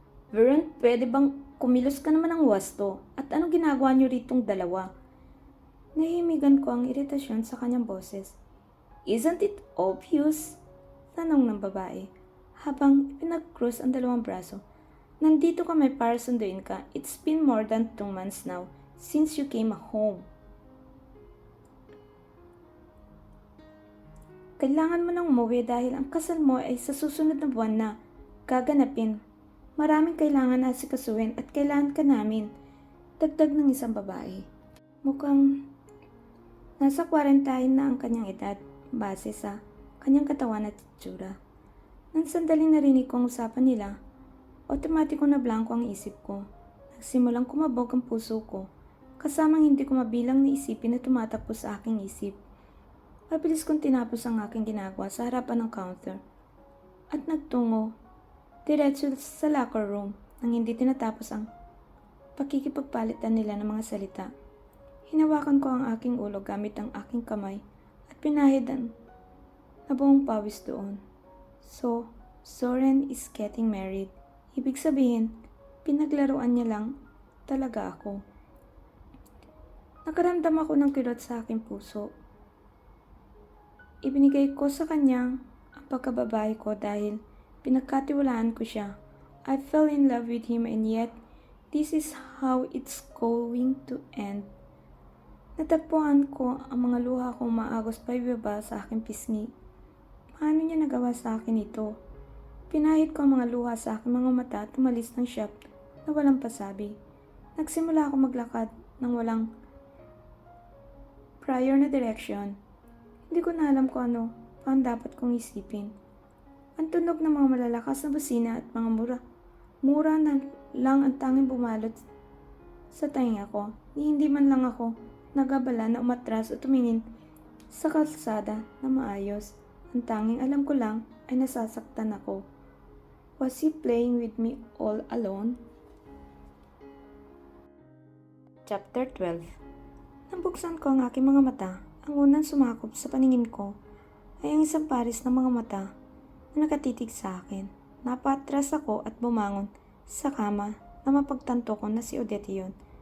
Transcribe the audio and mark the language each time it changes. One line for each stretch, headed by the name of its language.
Filipino: Vern, pwede bang kumilos ka naman ng wasto? At ano ginagawa niyo ritong dalawa? Nahimigan ko ang iritasyon sa kanyang boses.
English: Isn't it obvious?
Filipino: Tanong ng babae habang pinag-cross ang dalawang braso. Nandito kami para sunduin ka.
English: It's been more than 2 months now since you came home.
Filipino: Kailangan mo nang umuwi dahil ang kasal mo ay sa susunod na buwan na gaganapin. Maraming kailangan na asikasuhin at kailangan ka namin. Dagdag ng isang babae. Mukhang nasa 40 na ang kanyang edad base sa kanyang katawan at itsura. Nang sandaling narinig ko ang usapan nila, otomatiko na blanko ang isip ko. Nagsimulang kumabog ang puso ko, kasamang hindi ko mabilang na isipin na tumatakbo sa aking isip. Mabilis kong tinapos ang aking ginagawa sa harapan ng counter at nagtungo diretso sa locker room nang hindi tinatapos ang pakikipagpalitan nila ng mga salita. Hinawakan ko ang aking ulo gamit ang aking kamay at pinahid ang nabuong pawis doon.
English: So, Zoren is getting married.
Filipino: Ibig sabihin, pinaglaruan niya lang talaga ako. Nakaramdam ako ng kilot sa aking puso. Ibinigay ko sa kanya ang pagkababae ko dahil pinagkatiwalaan ko siya.
English: I fell in love with him and yet, this is how it's going to end.
Filipino: Natagpuan ko ang mga luha kong maagos pa ibaba sa aking pisngi. Paano niya nagawa sa akin ito? Pinahid ko ang mga luha sa aking mga mata at umalis ng shop na walang pasabi. Nagsimula ako maglakad ng walang prior na direksyon. Hindi ko na alam kung ano pa ang dapat kong isipin. Ang tunog ng mga malalakas na busina at mga mura na lang ang tanging bumalot sa tainga ko. Hindi man lang ako nagabala na umatras o tumingin sa kalsada na maayos. Ang tanging alam ko lang ay nasasaktan ako.
English: Was he playing with me all alone? Chapter 12.
Filipino: Nang buksan ko ang aking mga mata, ang unang sumakop sa paningin ko ay ang isang pares ng mga mata na nakatitig sa akin. Napatras ako at bumangon sa kama na mapagtanto ko na si Odette yun.